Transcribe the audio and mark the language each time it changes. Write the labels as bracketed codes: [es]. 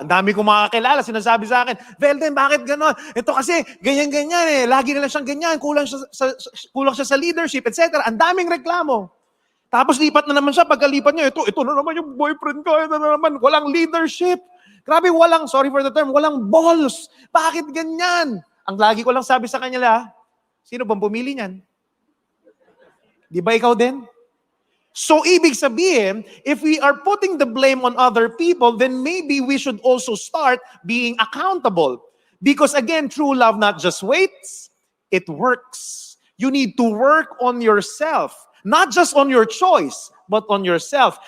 [tl] Ang dami kong mga kakilala, sinasabi sa akin, Velden, bakit gano'n? Ito kasi, ganyan-ganyan eh. Lagi nila siyang ganyan. Kulang siya sa leadership, etc. Ang daming reklamo. Tapos lipat na naman siya. Pagkalipat niya, ito na naman yung boyfriend ko. Ito na naman. Walang leadership. Grabe, [en] sorry for the term, [tl] walang balls. Bakit ganyan? Ang lagi ko lang sabi sa kanila, sino bang pumili niyan? Di ba ikaw din? [en] So, [tl] ibig sabihin, [en] if we are putting the blame on other people, then maybe we should also start being accountable. Because again, true love not just waits, it works. You need to work on yourself. Not just on your choice, but on yourself.